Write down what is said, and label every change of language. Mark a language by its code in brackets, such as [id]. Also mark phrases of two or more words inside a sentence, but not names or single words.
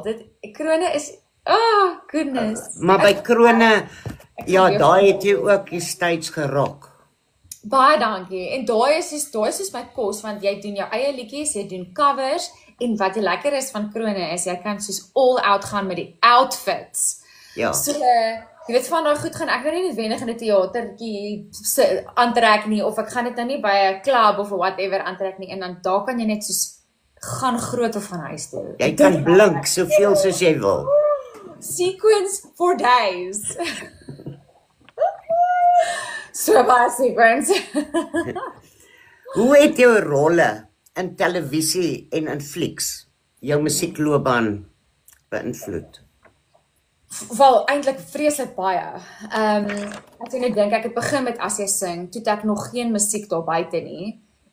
[af] Krone is, [en] oh goodness. [af] Maar by Krone, daai het jy ook die stage gerok. Baie dankie. En daai is soos my kos, want jy doen jou eie liedjies, jy doen covers, en wat die lekker is van Krone is, jy kan soos [en] all out [af] gaan met die outfits. Ja. So, jy weet, van daai goed gaan ek nou nie noodwendig in 'n teatertjie aantrek nie, of ek gaan dit nou nie by 'n klub of whatever aantrek nie, en dan daar kan jy net soos gaan groot of van huis toe. Jy kan blink soveel soos jy wil. [en] Sequence for days. [af] So baie sequence. Hoe het jou rolle in televisie en in flieks jou musiekloopbaan beïnvloed? Wel, eintlik vreeslik baie. As jy net dink, ek het begin met As Jy Sing, toe ek nog geen musiek daar buite nie.